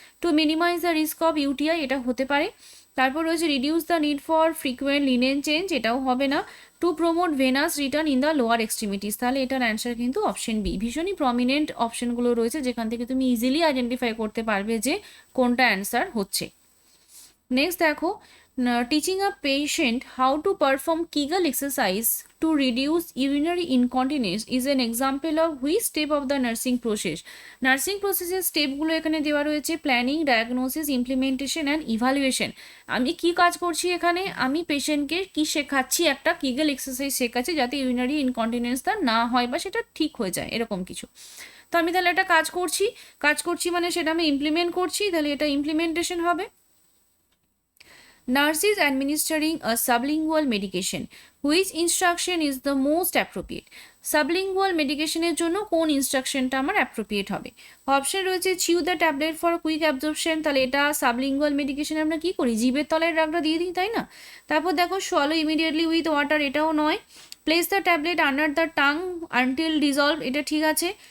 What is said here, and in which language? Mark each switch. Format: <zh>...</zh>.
<en>to minimize the risk of UTI,</en> <bn>এটা হতে পারে। তারপর রয়েছে</bn> <en>reduce the need for frequent linen change,</en> <bn>এটাও হবে না।</bn> <en>to promote venous return in the lower extremities,</en> <bn>তাহলে এটার অ্যান্সার কিন্তু অপশন বি। ভীষণই প্রমিনেন্ট অপশনগুলো রয়েছে যেখান থেকে তুমি ইজিলি আইডেন্টিফাই করতে পারবে যে কোনটা অ্যান্সার হচ্ছে।</bn> <en>Next দেখো, teaching a patient how to perform Kegel exercise to reduce urinary incontinence is an example of which step of the nursing process.</en> <bn>Nursing প্রসেসের স্টেপগুলো এখানে দেওয়া রয়েছে, planning, diagnosis, implementation and evaluation. আমি কি কাজ করছি এখানে? আমি পেশেন্টকে কি শেখাচ্ছি? একটা কিগেল এক্সারসাইজ শেখাচ্ছি যাতে ইউরিনারি ইনকন্টিনেন্স তার না হয় বা সেটা ঠিক হয়ে যায়, এরকম কিছু। তো আমি তাহলে একটা কাজ করছি মানে সেটা আমি ইমপ্লিমেন্ট করছি, তাহলে এটা ইমপ্লিমেন্টেশন হবে।</bn> <en>Nurse is administering a sublingual medication. Which instruction is the most appropriate?</en> <bn>Sublingual মেডিকেশনের জন্য কোন ইনস্ট্রাকশনটা আমার অ্যাপ্রোপ্রিয়েট হবে? অপশন রয়েছে</bn> <en>chew the tablet for quick absorption,</en> <bn>তাহলে এটা সাবলিঙ্গুয়াল মেডিকেশন আমরা কি করি? জিভের তলায় রাগটা দিয়ে দিই, তাই না? তারপর দেখো</bn> <en>swallow immediately with water,</en> <bn>এটাও নয়।</bn> <en>place the tablet under the tongue until dissolve,</en> <bn>এটা ঠিক আছে।</bn>